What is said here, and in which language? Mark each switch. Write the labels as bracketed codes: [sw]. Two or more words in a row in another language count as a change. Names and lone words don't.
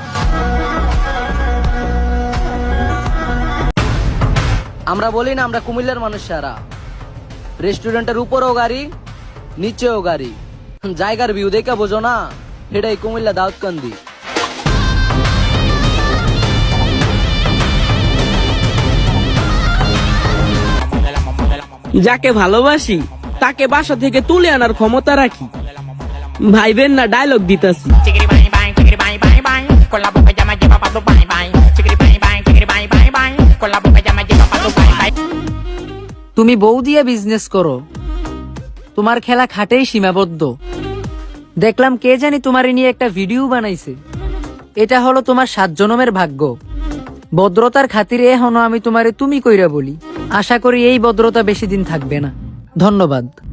[bn] আমরা বলি না আমরা কুমিল্লার মানুষ সারা, রেস্টুরেন্টের উপরেও গাড়ি নিচেও গাড়ি, জায়গার ভিউ দেখে বোঝো না, এটাই কুমিল্লা দাউদকান্দি। যাকে ভালোবাসি তাকে বাসা থেকে তুলে আনার ক্ষমতা রাখি। ভাইবেন না ডায়লগ দিতাছি। [es] con la boca ya me lleva pa' tu [en] bye bye. Chiquiri bye bye, chiquiri bye bye bye. [es] Con la boca ya me lleva pa' tu [en] bye bye. [bn] তুমি বউ দিয়ে বিজনেস করো, তোমার খেলা খাটেই সীমাবদ্ধ। দেখলাম কে জানি তোমার নিয়ে একটা ভিডিও বানাইছে। এটা হলো তোমার 7 জনমের ভাগ্য। ভদ্রতার খাতিরে এখনো আমি তোমারে তুমি কইরা বলি। আশা করি এই ভদ্রতা বেশি দিন থাকবে না। ধন্যবাদ।